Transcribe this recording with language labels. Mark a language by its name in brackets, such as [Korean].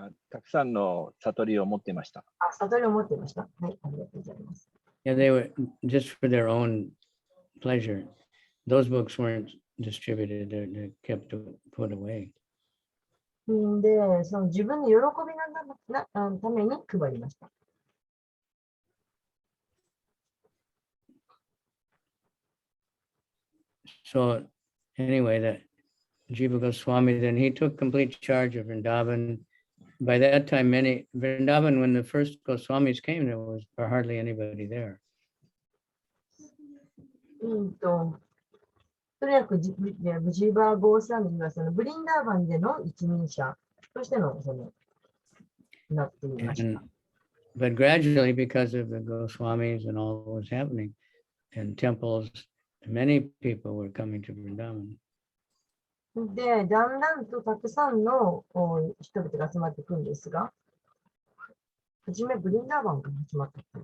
[Japanese] たくさんの悟りを持っていました。悟りを持っていました。はい、ありがとうございます。 [English] Yeah, they were just for their own pleasure. Those books weren't distributed. They're kept put away. [Japanese] で、その自分の喜びのために配りました。 [English] So anyway, that Jiva Goswami, then he took complete charge of Vrindavan. By that time, Vrindavan, when the first Goswamis came, there was hardly anybody there. [Japanese] とにかくジーバー・ゴースワミはそのブリンダーバンでの一人者としてのなっていました。 [English] But gradually, because of the Goswamis and all that was happening in temples, many people were coming to Vrindavan. [Japanese] で、だんだんとたくさんの人々が集まってくるんですが、はじめブリンダーバンから始まった。